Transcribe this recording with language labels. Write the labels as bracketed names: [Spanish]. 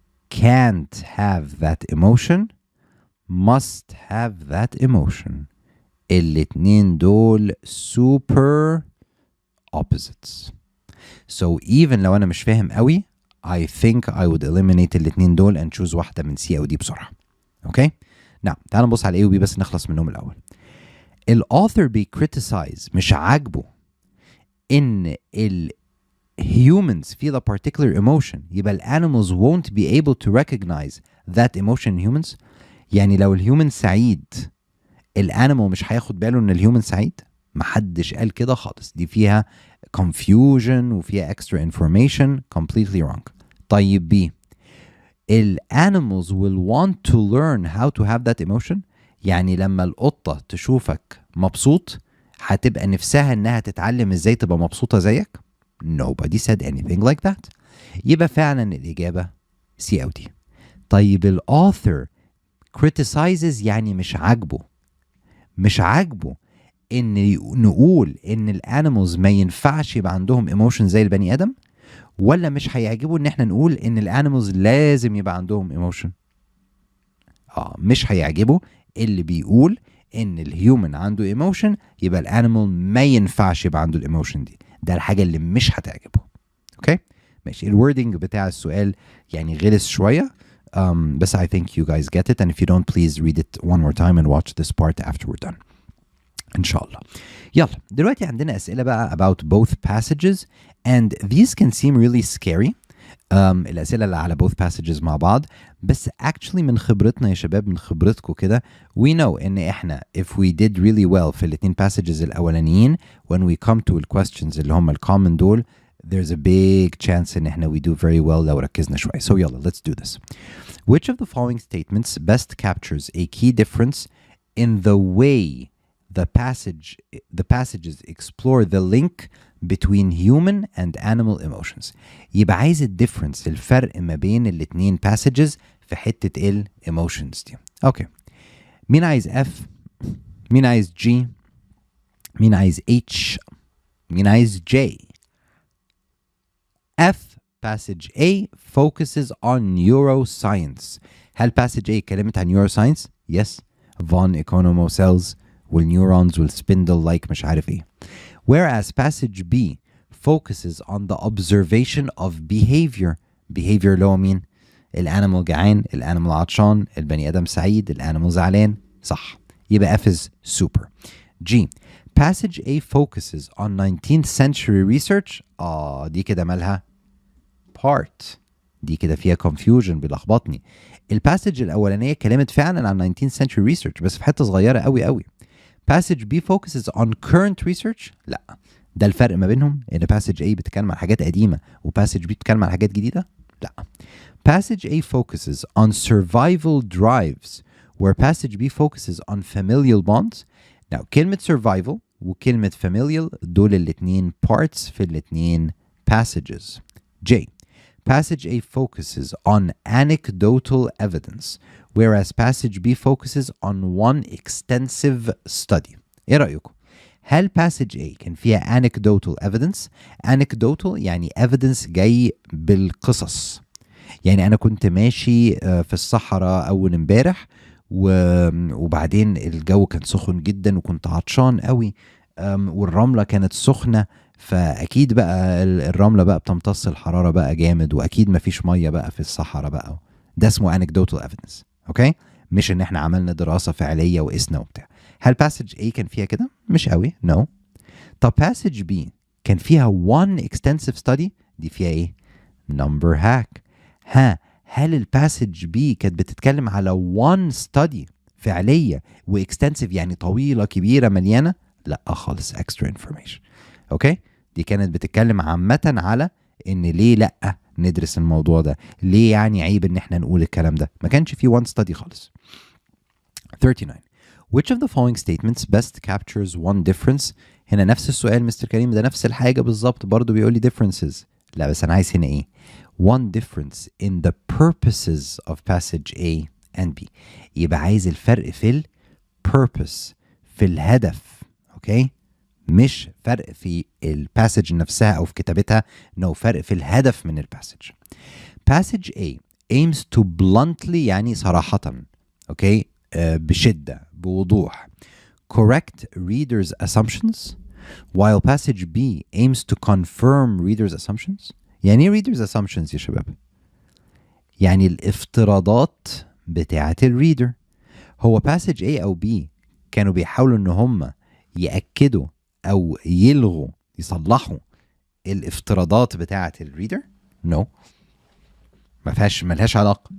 [English] Can't have that emotion, must have that emotion. [Arabic] الاتنين دول [English] super opposites. So even [Arabic] لو أنا مش فاهم قوي [English] I think I would eliminate [Arabic] الاتنين دول [English] and choose [Arabic] واحدة من C أو D بسرعة. [English] Okay? [Arabic] Now تعال نبص على A و B بس نخلص منهم الأول. [English] الauthor criticize [Arabic] مش عاجبه إن [English] humans feel a particular emotion يبقى animals won't be able to recognize that emotion in humans. [Arabic] يعني لو الهيومن سعيد الانيمال مش هياخد باله ان الهيومن سعيد؟ محدش قال كده خالص، دي فيها confusion وفيها [English] extra information. Completely wrong. [Arabic] طيب [English] B. animals will want to learn how to have that emotion. [Arabic] يعني لما القطة تشوفك مبسوط هتبقى نفسها انها تتعلم ازاي تبقى مبسوطة زيك. [English] Nobody said anything like that. [Arabic] يبقى فعلا الإجابة C أو D. طيب الauthor criticizes يعني مش عاجبه ان نقول ان الانيمالز ما ينفعش يبقى عندهم ايموشن زي البني ادم، ولا مش هيعجبه ان احنا نقول ان الانيمالز لازم يبقى عندهم ايموشن؟ مش هيعجبه اللي بيقول ان الهيومن عنده ايموشن يبقى الانيمال ما ينفعش يبقى عنده الايموشن دي. ده الحاجه اللي مش هتعجبه. اوكي ماشي. الوردنج بتاع السؤال يعني غلس شويه. [English] بس I think you guys get it, and if you don't please read it one more time and watch this part after we're done [Arabic] إن شاء الله. يلا دلوقتي عندنا أسئلة بقى [English] about both passages and these can seem really scary. [Arabic] الأسئلة اللي على both passages مع بعض، بس actually من خبرتنا يا شباب، من خبرتكم كده [English] we know [Arabic] إن إحنا [English] if we did really well [Arabic] في الاتنين passages الأولانيين [English] when we come to the questions [Arabic] اللي هم الcommon دول [English] there's a big chance [Arabic] إن إحنا [English] we do very well [Arabic] لو ركزنا شوية. [English] So يلا let's do this. Which of the following statements best captures a key difference in the way the passages explore the link between human and animal emotions؟ [Arabic] يبقى عايز الديفرنس، الفرق ما بين الاتنين passages في حتة ال emotions دي. اوكي مين عايز F؟ مين عايز G؟ مين عايز H؟ مين عايز J؟ F. [English] Passage A focuses on neuroscience. [Arabic] هل passage A اتكلمت عن neuroscience؟ [English] Yes. [Arabic] von Economo cells والneurons والspindle like مش عارف ايه. [English] Whereas passage B focuses on the observation of behavior. [Arabic] behavior اللي هو مين؟ الانيمال جعان، الانيمال عطشان، البني ادم سعيد، الانيمال زعلان. صح. [English] يبقى F is super. G. Passage A focuses on 19th century research. [Arabic] دي كده مالها part. دي كده فيها confusion بيلخبطني. الباسج الأولانية اتكلمت فعلا عن 19th century research بس في حتة صغيرة قوي قوي. [English] Passage B focuses on current research. [Arabic] لا، ده الفرق ما بينهم، ان passage A بتتكلم عن حاجات قديمة و passage B بتتكلم عن حاجات جديدة. لا. [English] Passage A focuses on survival drives where passage B focuses on familial bonds. Now [Arabic] كلمة survival وكلمة familial دول الاتنين parts في الاتنين passages. [English] J. Passage A focuses on anecdotal evidence, whereas passage B focuses on one extensive study. [Arabic] ايه رأيكم؟ هل passage A كان فيها anecdotal evidence؟ anecdotal يعني evidence جاي بالقصص. يعني أنا كنت ماشي في الصحراء أول امبارح وبعدين الجو كان سخن جدا وكنت عطشان قوي والرمله كانت سخنه، فاكيد بقى الرمله بقى بتمتص الحراره بقى جامد، واكيد مفيش ميه بقى في الصحراء بقى. ده اسمه anecdotal evidence. اوكي، مش ان احنا عملنا دراسه فعليه وقسنا وبتاع. هل passage A كان فيها كده؟ مش قوي، no. طب passage B كان فيها [English] one extensive study، [Arabic] دي فيها ايه؟ number hack. هل الباسج بي كانت بتتكلم على one study فعليه واكستنسيف، يعني طويله كبيره مليانه؟ لا خالص، [English] extra information. [Arabic] اوكي، دي كانت بتتكلم عامه على ان ليه لا ندرس الموضوع ده، ليه يعني عيب ان احنا نقول الكلام ده. ما كانش في one study خالص. 39. [English] Which of the following statements best captures one difference؟ [Arabic] هنا نفس السؤال مستر كريم، ده نفس الحاجة بالظبط، برضو بيقول لي differences. لا بس أنا عايز هنا إيه؟ [English] one difference in the purposes of passage A and B. [Arabic] يبقى عايز الفرق في ال purpose، في الهدف. أوكي؟ مش فرق في الباسج نفسها أو في كتابتها، no، فرق في الهدف من الباسج. [English] passage A aims to bluntly، [Arabic] يعني صراحة، أوكي، بشدة، بوضوح، [English] correct readers' assumptions, while passage B aims to confirm readers' assumptions. [Arabic] يعني ايه readers' assumptions يا شباب؟ يعني الافتراضات بتاعة الريدر. هو passage A أو B كانوا بيحاولوا إن هم يأكدوا أو يلغوا، يصلحوا الافتراضات بتاعة الريدر؟ [English] No، [Arabic] ملهاش علاقة.